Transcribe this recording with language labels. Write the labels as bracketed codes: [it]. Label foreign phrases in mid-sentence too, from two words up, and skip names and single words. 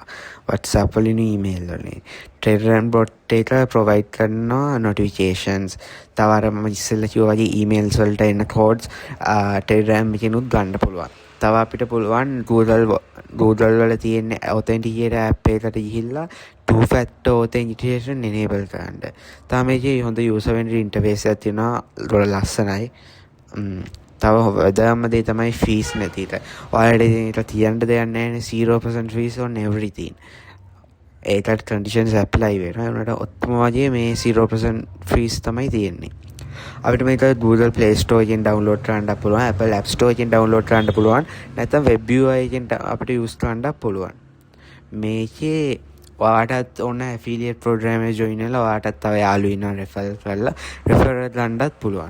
[si] WhatsApp වලින් email වලින්. Telegram bot එක provide කරනවා notifications. තව අර මම ඉස්සෙල්ලා කිව්වා වගේ emails වලට එන codes Telegram එකෙනුත් ගන්න පුළුවන්. තව අපිට පුළුවන් Google වල තියෙන [en] authenticator app [si] එකට ගිහිල්ලා [en] two factor authentication enable [si] කරන්න. තව මේකේ හොඳ [en] user friendly interface [si] එකක් තියෙනවා. ගොඩ ලස්සනයි. තව වැදගත්ම දේ තමයි fees නැති එක. ඔයාලට තියන්න දෙයක් නැහැ [en] 0% fees on everything. [si] ඒකට [en] conditions apply [si] වෙනවා. ඒ වුණාට ඔක්කොම වගේ මේ 0% fees තමයි තියෙන්නේ. අපිට මේක Google Play Store එකෙන් download කරන්න පුළුවන්, Apple App Store එකෙන් download කරන්න පුළුවන්, නැත්නම් [en] web UI [si] එකෙන් අපිට use කරන්න පුළුවන්. මේකේ ඔයාටත් ඕන [en] affiliate program [si] එක join වෙලා ඔයාටත් තව යාළුවෝ ඉන්නවා refer කරලා referral ගන්නත් පුළුවන්.